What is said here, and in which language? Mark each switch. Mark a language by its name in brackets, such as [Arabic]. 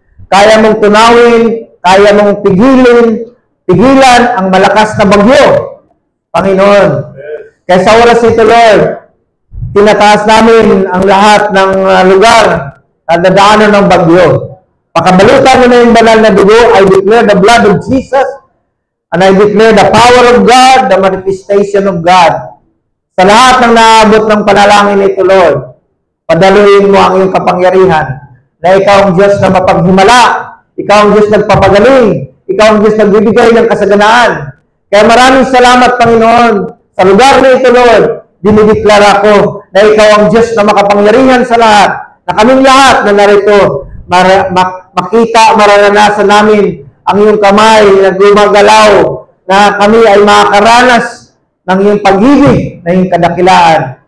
[Filipino] Kaya mong tunawin, kaya mong pigilan ang malakas na bagyo, Panginoon. Kaya sa oras ito, Lord, tinataas namin ang lahat ng lugar na dadaanan ng bagyo. Pakabalutan mo na yung banal na dugo. [English] I declare the blood of Jesus and I declare the power of God, the manifestation of God. [Filipino] Sa lahat ng naabot ng panalangin ito, Lord, padaluin mo ang iyong kapangyarihan na ikaw ang Diyos na mapaghimala, ikaw ang Diyos nagpapagaling, ikaw ang Diyos nagbibigay ng kasaganaan. Kaya maraming salamat, Panginoon. Sa lugar na ito, Lord, dinideklara ko na ikaw ang Diyos na makapangyarihan sa lahat, na kaming lahat na narito, makita, mararanasan namin ang iyong kamay na gumagalaw, na kami ay makakaranas ng iyong pag-ibig, na iyong kadakilaan.